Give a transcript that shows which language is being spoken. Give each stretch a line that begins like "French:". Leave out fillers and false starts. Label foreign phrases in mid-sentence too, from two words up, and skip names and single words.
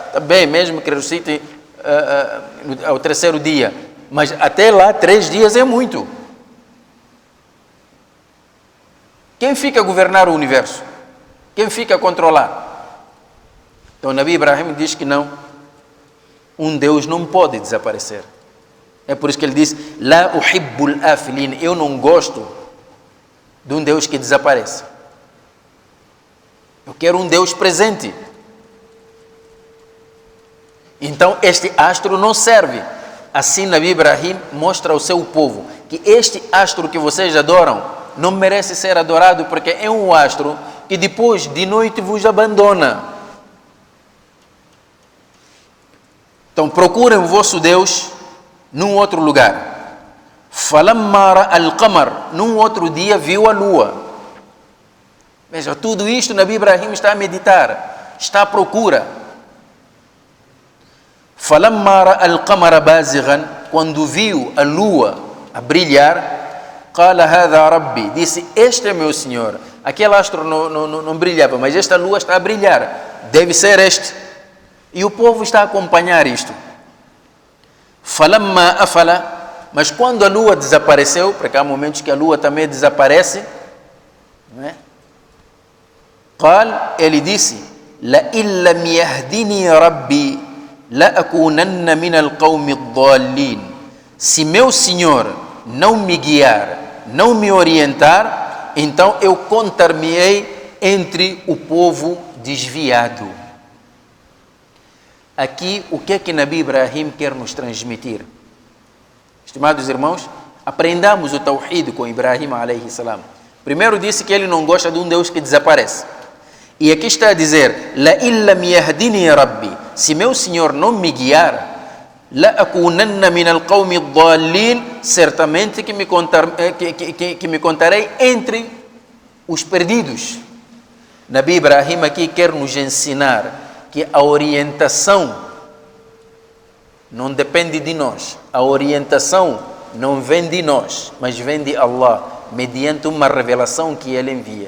Portuguese: Está bem, mesmo que ressuscite ao 3º dia, mas até lá 3 dias é muito. Quem fica a governar o universo? Quem fica a controlar? Então Nabi Ibrahim diz que não, um Deus não pode desaparecer. É por isso que ele diz,
Arabic: لا أحب الآفلين,
Portuguese: eu não gosto de um Deus que desaparece. Eu quero um Deus presente. Então este astro não serve. Assim Nabi Ibrahim mostra ao seu povo que este astro que vocês adoram não merece ser adorado, porque é um astro que depois de noite vos abandona. Então procurem o vosso Deus num outro lugar.
Arabic: فَلَمَّا رَأَى الْقَمَرَ,
Portuguese: num outro dia viu a lua. Veja, tudo isto Nabi Ibrahim está a meditar, está à procura.
Arabic: فَلَمَّا رَأَى الْقَمَرَ بَازِغًا,
Portuguese: quando viu a lua a brilhar,
Arabic: قَالَ هَذَا رَبِّي,
Portuguese: disse, este é meu Senhor. Aquele astro não brilhava, mas esta lua está a brilhar, deve ser este. E o povo está a acompanhar isto.
Arabic: فَلَمَّا أَفَلَ,
Portuguese: mas quando a lua desapareceu, porque há momentos que a lua também desaparece, não é? قال, ele disse,
Arabic: لَإِن لَمْ يَهْدِنِي رَبِّي لَأَكُونَنَّ مِنَ الْقَوْمِ الضَّالِّينَ.
Portuguese: Se meu Senhor não me guiar, não me orientar, então eu contar-me-ei entre o povo desviado. Aqui, o que é que Nabi Ibrahim quer nos transmitir? Estimados irmãos, aprendamos o Tawhid com Ibrahim
Arabic: عليه السلام.
Portuguese: Primeiro disse que ele não gosta de um Deus que desaparece. E aqui está a dizer,
Arabic: لَإِن لَمْ يَهْدِنِي رَبِّي,
Portuguese: se meu Senhor não me guiar,
Arabic: لَأَكُونَنَّ مِنَ الْقَوْمِ الضَّالِّينَ,
Portuguese: certamente que me contarei entre os perdidos. Nabi Ibrahim aqui quer nos ensinar que a orientação não depende de nós. A orientação não vem de nós, mas vem de Allah, mediante uma revelação que Ele envia.